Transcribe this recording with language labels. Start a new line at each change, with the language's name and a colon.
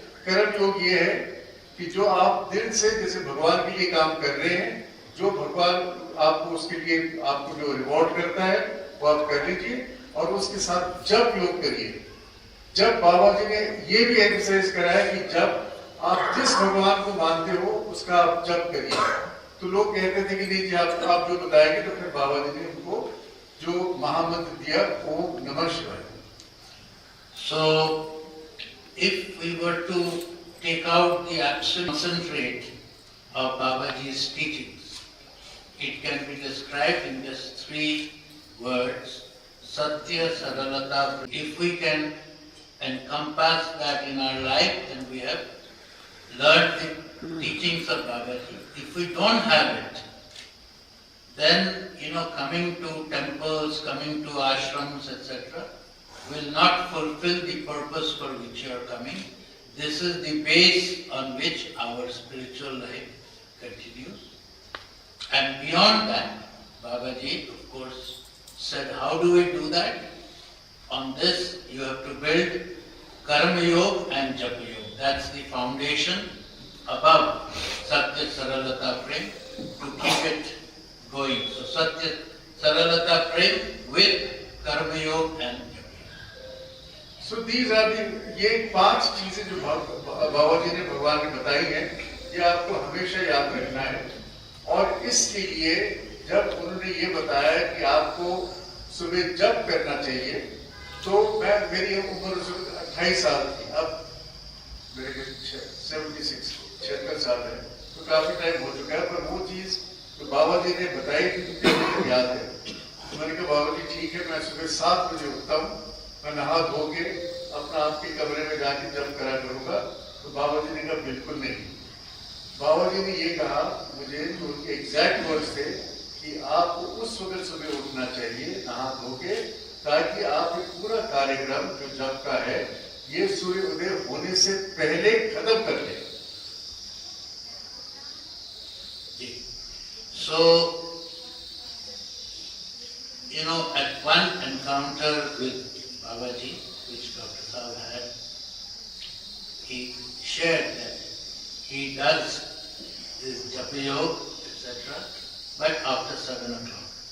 Hindi: कर्म योग ये है कि जो आप दिल से जैसे भगवान के लिए काम कर रहे हैं, जो भगवान आपको उसके लिए आपको जो रिवॉर्ड करता है वो आप कर लीजिए और उसके साथ जप योग करिए। जब बाबा जी ने ये भी एक्सरसाइज कराया कि जब आप जिस भगवान को मानते हो उसका आप जप करिए। तो लोग कहते थे कि नहीं जी आप जो बताएंगे, तो फिर बाबा जी ने उनको जो महामंत्र दिया ओम नमः शिवाय।
English: So, if we were to take out the absolute concentrate of Babaji's teachings, it can be described in just 3 words: Satya, Saralata. If we can encompass that in our life, then we have learned the teachings of Babaji. If we don't have it, then, coming to temples, coming to ashrams, etc., will not fulfill the purpose for which you are coming. This is the base on which our spiritual life continues. And beyond that, Babaji, of course, said, how do we do that? On this, you have to build Karma Yoga and Japa Yoga. That's the foundation above Satya, Saralata, Prem, to keep it going. So Satya, Saralata, Prem with Karma Yoga and So these are the
Hindi: ये 5 चीजें जो बाबा जी ने भगवान ने बताई हैं, ये आपको हमेशा याद रखना है। और इसके लिए जब उन्होंने ये बताया कि आपको सुबह जप करना चाहिए, तो मेरी उम्र 28 साल थी, अब मेरे 76 साल है, तो काफी टाइम हो चुका है। पर वो चीज तो बाबा जी ने बताई थी मुझे याद है। तो मैंने कहा बाबा जी ठीक है, मैं सुबह 7 बजे उठता हूँ, मैं नहा धो के अपना आपके कमरे में जाके जप करा करूंगा। तो बाबा जी ने कहा बिल्कुल नहीं। बाबा जी ने ये कहा मुझे, जो उनके एग्जैक्ट वर्ड्स थे कि आपको उस वक्त सुबह उठना चाहिए नहा धो के, ताकि आप ये पूरा कार्यक्रम जो जप का है ये सूर्य उदय होने से पहले खत्म कर ले।
English: So, you know, at one encounter with Babaji, which Dr. Saab had, he shared that he does this japa yoga, etc., but after 7 o'clock.